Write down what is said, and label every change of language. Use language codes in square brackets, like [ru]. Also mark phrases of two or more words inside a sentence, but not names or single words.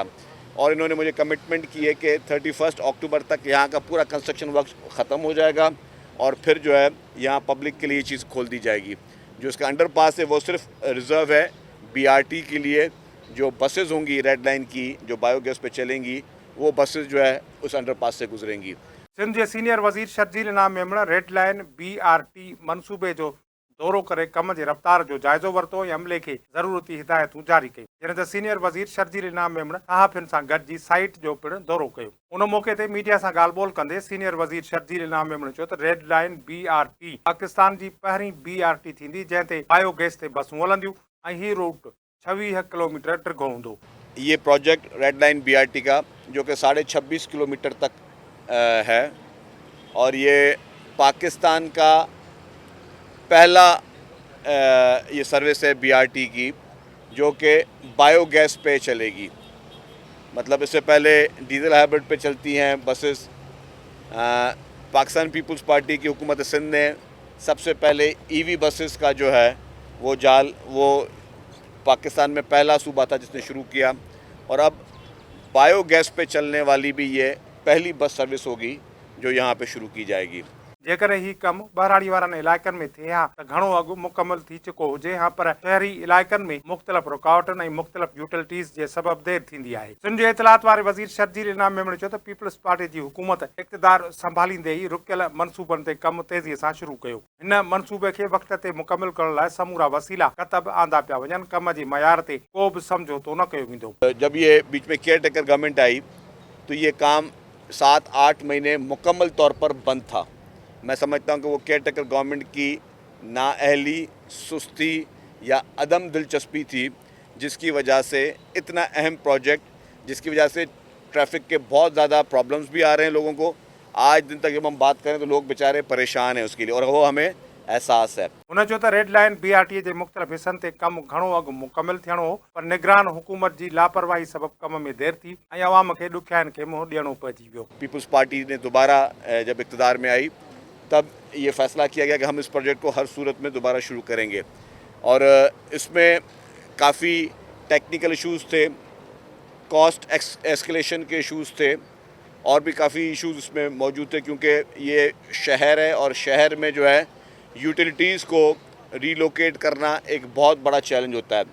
[ur] اور انہوں نے مجھے کمٹمنٹ کی ہے کہ 31 اکتوبر تک یہاں کا پورا [en] construction work [ur] ختم ہو جائے گا، اور پھر جو ہے یہاں پبلک کے لیے یہ چیز کھول دی جائے گی. جو اس کا انڈرپاس ہے وہ صرف ریزرو ہے BRT کے لیے. جو بسیز ہوں گی ریڈ لائن کی جو بائیوگیس پہ چلیں گی، وہ بسیز جو ہے اس انڈرپاس سے گزریں گی. [sd] सिंध जे सीनियर वज़ीर शर्जील इनाम मेमण रेड लाइन BRT मनसूबे जो दौरो करे कम जे रफ़्तार जो जाइज़ो वरितो ऐं अमले खे ज़रूरती हिदायतूं जारी कयूं। जॾहिं त सीनियर वज़ीर शर्जील इनाम मेमण सहाफ़ियुनि सां गॾिजी साइट जो पिणु दौरो कयो। उन मौक़े ते मीडिया सां ॻाल्हि ॿोल कंदे सीनियर वज़ीर शर्जील इनाम मेमण चयो त रेड लाइन BRT पाकिस्तान जी पहिरीं BRT थींदी जंहिं ते बायोगैस ते बसूं हलंदियूं ऐं हीउ रूट 26 किलोमीटर डिघो हूंदो। [ur] یہ پروجیکٹ ریڈ لائن BRT کا جو کہ 26.5 کلومیٹر تک ہے، اور یہ پاکستان کا پہلا یہ سروس ہے BRT کی جو کہ بائیوگیس پہ چلے گی. مطلب اس سے پہلے [en] diesel hybrid [ur] پہ چلتی ہیں بسیس. پاکستان پیپلز پارٹی کی حکومت سندھ نے سب سے پہلے [en] EV buses [ur] کا جو ہے وہ جال وہ پاکستان میں پہلا صوبہ تھا جس نے شروع کیا، اور اب بائیوگیس پہ چلنے والی بھی یہ پہلی [en] bus service [ur] ہوگی جو یہاں پہ شروع کی جائے گی. [sd] जेकर ही कम बहराड़ी वारनि इलाइक़नि में थिए हा त घणो अॻु मुकमल थी चुको हुजे हा, पर शहरी इलाइक़नि में मुख़्तलिफ़ रुकावटनि ऐं मुख़्तलिफ़ यूटिलिटीज़ जे सबबि देरि थींदी आहे। सिंध जे इतलात वारे वज़ीर शर्जील इनाम मेमण चयो त पीपल्स पार्टी जी हुकूमत इक़्तिदार संभालींदे ई रुकियल मनसूबनि ते कमु तेज़ीअ सां शुरू कयो। हिन मनसूबे खे वक़्त ते मुकमिल करण लाइ समूरा वसीला कतब आंदा पिया वञनि। कम जे मयार ते को बि समझौतो न कयो वेंदो। [ur] جب یہ بیچ میں [en] caretaker government [ur] آئی تو یہ کام 7-8 مہینے مکمل طور پر بند تھا. میں سمجھتا ہوں کہ وہ [en] caretaker government [ur] کی نااہلی، سستی یا عدم دلچسپی تھی، جس کی وجہ سے اتنا اہم پروجیکٹ، جس کی وجہ سے ٹریفک کے بہت زیادہ پرابلمز بھی آ رہے ہیں لوگوں کو. آج دن تک جب ہم بات کریں تو لوگ بے چارے پریشان ہیں اس کے لیے، اور وہ ہمیں احساس ہے. [sd] हुन चयो त रेड लाइन BRT जे मुख़्तलिफ़ हिसनि ते कमु घणो अॻु मुकमिल थियणो हो, पर निगरान हुकूमत जी लापरवाही सबबि कम में देरि थी ऐं अवाम खे ॾुखियाईनि खे मुंहुं ॾियणो पइजी वियो। [ur] پیپلز پارٹی نے دوبارہ جب اقتدار میں آئی تب یہ فیصلہ کیا گیا کہ ہم اس پروجیکٹ کو ہر صورت میں دوبارہ شروع کریں گے، اور اس میں کافی [en] technical issues [ur] تھے, [en] cost escalation [ur] کے ایشوز تھے، اور بھی کافی ایشوز اس میں موجود تھے، کیونکہ یہ شہر ہے اور شہر میں جو ہے یوٹیلیٹیز کو ری لوکیٹ کرنا ایک بہت بڑا چیلنج ہوتا ہے.